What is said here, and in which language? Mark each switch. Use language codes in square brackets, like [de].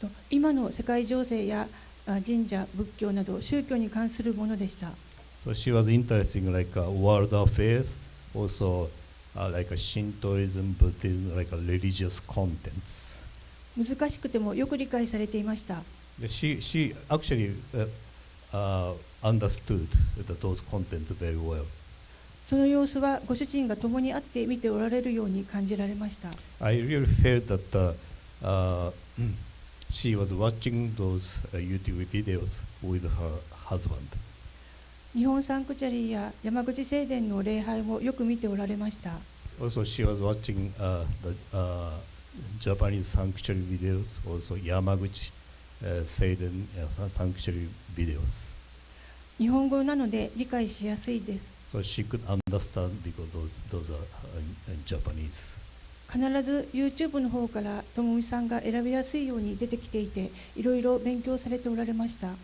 [ja] 今の世界情勢や神社、仏教など宗教に関するものでした。 [en] So she was interested in like world affairs, also like Shintoism, Buddhism, like religious contents. [ja] 難しくてもよく理解されていました。 [en] She actually understood those contents very well. [ja] その様子はご主人が共に会って見ておられるように感じられました。 [en] I really felt that she was watching those YouTube videos with her husband. [ja] 日本サンクチャリーや山口聖殿の礼拝をよく見ておられました。 [en] Also, she was watching the Japanese sanctuary videos, also Yamaguchi Seiden sanctuary videos. [ja] 日本語なので理解しやすいです。 [en] So she could understand because those are in Japanese. [ja] 必ず YouTube の方からともみさんが選びやすいように出てきていて、いろいろ勉強されておられました。